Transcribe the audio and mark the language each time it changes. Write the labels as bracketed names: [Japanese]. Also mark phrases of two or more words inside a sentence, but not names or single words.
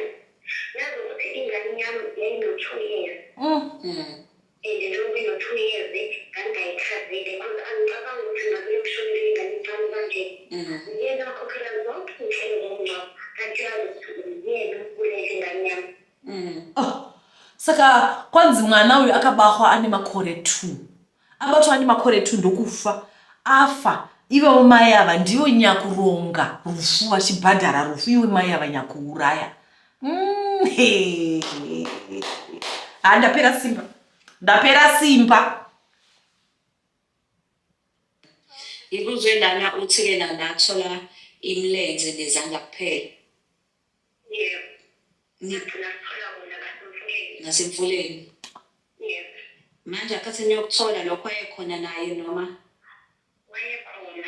[Zulu] Yazi ukuthi ingane yami yayino-2 years. And njengoba ino-2 years ngangayikhazile because angicabangi ukuthi ngabe mshonile ingane incane kanje. Yena okhokhela zonke iy'nhlelo zomngcwabo kanti yazi ukuthi yena ukulele ingane yami. [Shona] Saka kwanzi mwana uyu akabahwa ane makore 2. Abathu ane makore 2 ndokufa afa iwe mai ava ndiwo nyakuronga rufu vachibhadhara rufu iwe mai ava nyakuuraya. Ndapera simba. [Zulu] Ikuzwe lana uthi-ke nathola imilenze nezandla kuphela. Yebo. Nathola bona ngasemfuleni. Yebo. Manje akhathini yokuthola lokho wayekhona naye noma? Wayekhona.